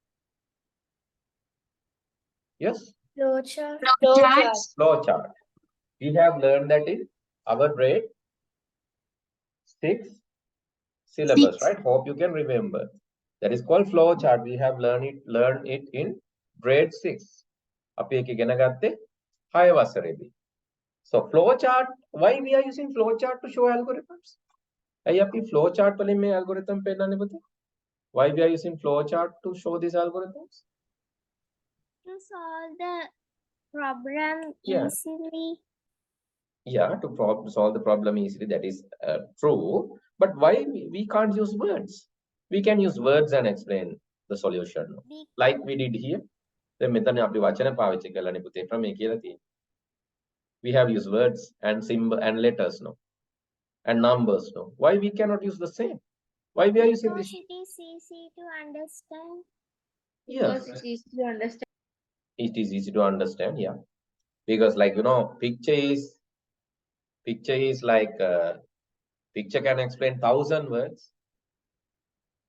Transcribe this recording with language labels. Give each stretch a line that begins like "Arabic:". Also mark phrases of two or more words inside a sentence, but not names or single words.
English: Yes. Flow chart. Flow chart. We have learned that in our grade 6 syllabus, right? Hope you can remember. That is called flow chart. We have learned it in grade 6.
Sinhala: අපි එක ඉගෙන ගත්තේ 6 වසරේදී.
English: So flow chart, why we are using flow chart to show algorithms?
Sinhala: ඇයි අපි
English: flow chart
Sinhala: වලින් මේ algorithm පෙන්නන්නේ පුතේ?
English: Why we are using flow chart to show these algorithms? To solve the problem easily. Yeah, to solve the problem easily, that is true. But why we can't use words? We can use words and explain the solution, like we did here.
Sinhala: Then මෙතන අපි වචන පාවිච්චි කරලානේ පුතේ ක්‍රමය කියලා තියෙන්නේ.
English: We have used words and symbol and letters, no, and numbers, no. Why we cannot use the same? Why we are using this? It is easy to understand. Yes, Because it's easy to understand. it is easy to understand. Yeah, because like picture is like picture can explain 1,000 words.